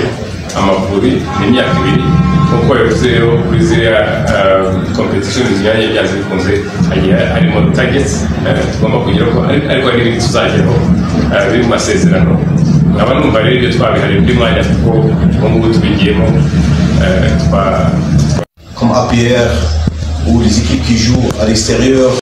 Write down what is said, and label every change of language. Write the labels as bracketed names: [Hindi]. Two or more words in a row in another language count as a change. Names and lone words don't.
[Kinyarwanda] Amavubi n'imyaka ibiri, nk'uko yavuze kuri ziriya competition zinyuranye byanze bikunze harimo targets tugomba kugeraho, ariko hari n'ibindi tuzageraho biri mu masezerano. nkaba numva rero ibyo twabihariye undi mwanya kuko ubu ngubu tubigiyemo [French] comme APR ou les équipes qui jouent à l'extérieur.